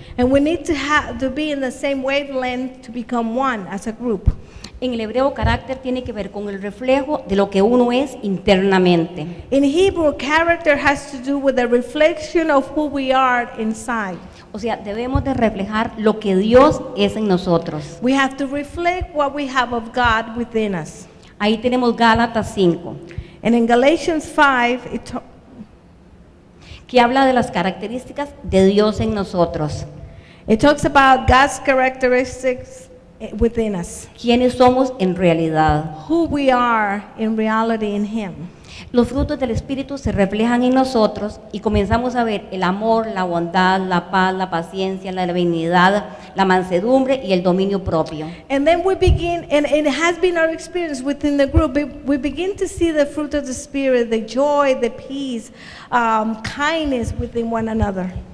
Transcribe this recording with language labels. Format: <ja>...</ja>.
<en>And we need to be in the same wavelength to become one as a group.</en> <es>En el hebreo, carácter tiene que ver con el reflejo de lo que uno es internamente.</es> <en>In Hebrew, character has to do with the reflection of who we are inside.</en> <es>O sea, debemos de reflejar lo que Dios es en nosotros.</es> <en>We have to reflect what we have of God within us.</en> <es>Ahí tenemos Gálatas 5.</es> <en>And in Galatians 5,</en> <es>que habla de las características de Dios en nosotros.</es> <en>It talks about God's characteristics within us.</en> <es>¿Quiénes somos en realidad?</es> <en>Who we are in reality in Him.</en> <es>Los frutos del Espíritu se reflejan en nosotros y comenzamos a ver el amor, la bondad, la paz, la paciencia, la benignidad, la mansedumbre y el dominio propio.</es> <en>And then we begin, and it has been our experience within the group, we begin to see the fruit of the Spirit, the joy, the peace, kindness within one another.</en>